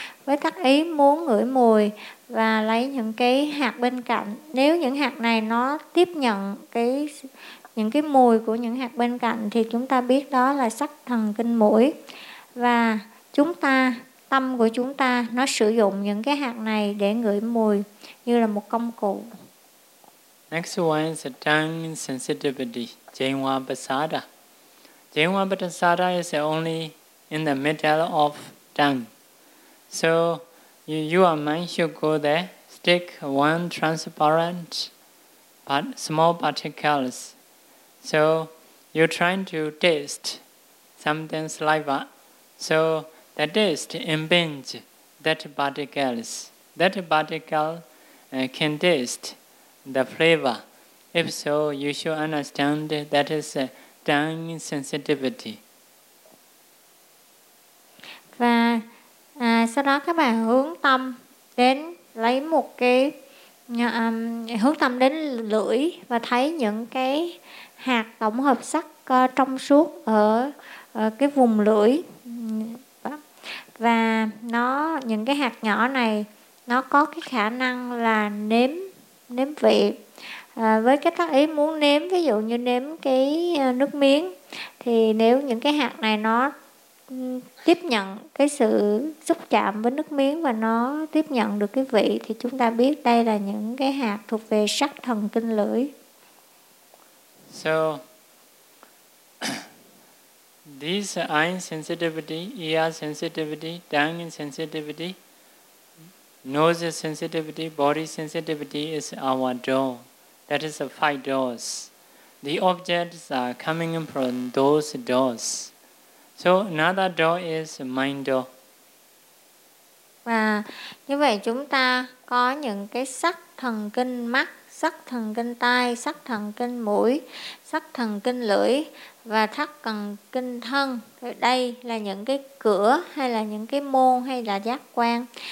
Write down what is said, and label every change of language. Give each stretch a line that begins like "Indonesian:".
Vietnamese: Với các ý muốn ngửi mùi và lấy những cái hạt bên cạnh, nếu những hạt này nó tiếp nhận cái những cái mùi của những hạt bên cạnh thì chúng ta biết đó là sắc thần kinh mũi. Và chúng ta, tâm của chúng ta nó sử dụng những cái hạt này để ngửi mùi như là một công cụ.
English: Next one is the tongue sensitivity, Jenwa Basada. Jenwa Basada is only in the middle of tongue. So your mind should go there, stick one transparent but small particles. So you're trying to taste something saliva. So the taste impinge that particles. That particle can taste the flavor. If so, you should understand that is tongue sensitivity.
Vietnamese: Và sau đó các bạn hướng tâm đến lấy một cái hướng tâm đến lưỡi và thấy những cái hạt tổng hợp sắc trong suốt ở cái vùng lưỡi. Và nó, những cái hạt nhỏ này nó có cái khả năng là nếm vị. Với cái tác ý muốn nếm, ví dụ như nếm cái nước miếng, thì nếu những cái hạt này nó tiếp nhận cái sự xúc chạm với nước miếng và nó tiếp nhận được cái vị thì chúng ta biết đây là những cái hạt thuộc về sắc thần kinh lưỡi.
English: So this eye sensitivity, ear sensitivity, tongue sensitivity, nose sensitivity, body sensitivity is our door. That is the five doors. The objects are coming from those doors. So another door is mind door.
Vietnamese: Và như vậy chúng ta có những cái sắc thần kinh mắt, sắc thần kinh tai, sắc thần kinh mũi, sắc thần kinh lưỡi và sắc thần kinh thân. Đây là những cái cửa hay là những cái môn hay là giác quan.